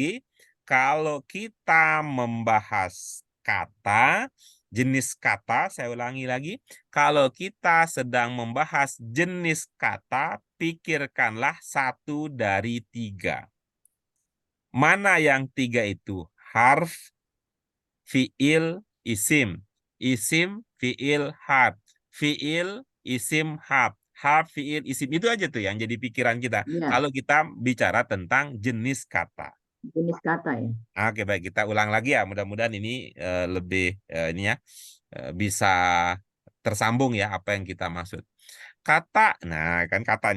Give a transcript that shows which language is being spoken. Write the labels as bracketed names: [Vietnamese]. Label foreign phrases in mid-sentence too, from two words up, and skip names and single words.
[Indonesian] Kalau kita membahas kata, jenis kata, saya ulangi lagi. Kalau kita sedang membahas jenis kata, pikirkanlah 1 dari 3. Mana yang 3 itu? [Arabic] حرف، فعل، اسم. اسم، فعل، حرف. فعل، اسم، حرف. حرف، فعل، اسم. [Indonesian] Itu aja tuh yang jadi pikiran kita. Ya, Kalau kita bicara tentang jenis kata. jenis kata ya. Oke, baik. Kita ulang lagi ya. Mudah-mudahan ini lebih ini ya bisa tersambung ya apa yang kita maksud. Kata, nah kan kata nih.